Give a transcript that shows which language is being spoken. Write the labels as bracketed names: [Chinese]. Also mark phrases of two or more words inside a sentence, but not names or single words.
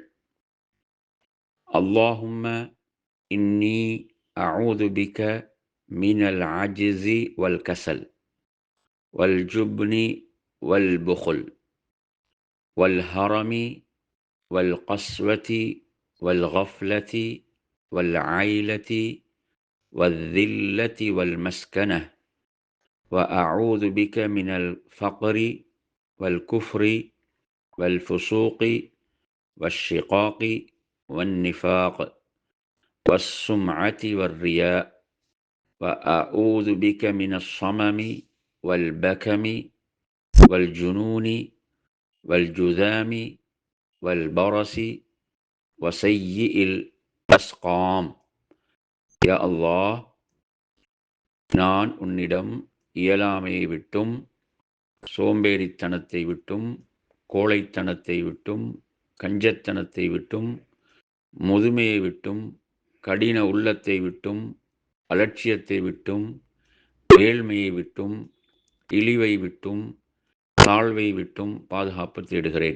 [Arabic] اللهم إني أعوذ بك من العجز والكسل والجبن وال البخل والهرم والقسوة والغفلة وال العيلة والذلة والمسكنة وأعوذ بك من الفقر والكفر والفسوق والشقاق والنفاق والسمعة والرياء وأعوذ بك من الصمم والبكم والجنون والجذام والبرص وسيء الأسقام. يا الله, [Tamil] நான் உன்னிடம் இயலாமையை விட்டும், சோம்பேறித்தனத்தை விட்டும், கோழைத்தனத்தை விட்டும், கஞ்சத்தனத்தை விட்டும், முதுமையை விட்டும், கடின உள்ளத்தை விட்டும், அலட்சியத்தை விட்டும், ஏழ்மையை விட்டும், இழிவை விட்டும், தாழ்வை விட்டும் பாதுகாப்பு தேடுகிறேன்.